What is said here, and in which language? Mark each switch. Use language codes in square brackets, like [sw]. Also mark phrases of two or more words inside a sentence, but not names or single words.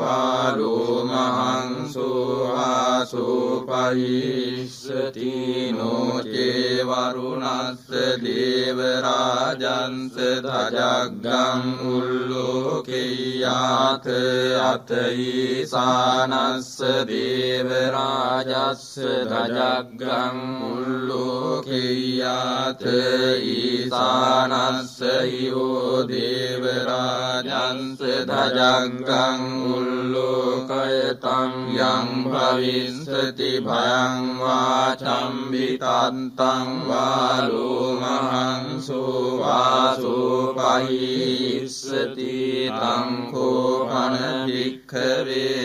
[pi] වාලෝමහංසෝ ආසෝ පහිස්සති නොචේ වරුණස්ස දේවරාජස්ස රාජන්ස ධජග්ගං උල්ලෝකෙය්‍යාත අතීසානස්ස දේව රාජස්ස ධජග්ගං උල්ලෝකෙය්‍යාත ඊසානස්ස යෝ දේව රාජන්ස ධජග්ගං උල්ලෝකයතං යං භවිස්සති භයං වාචම්බිතත්තං වාලෝමහං සෝවාසෝ පහිස්සති තං කෝපන භික්ඛවේ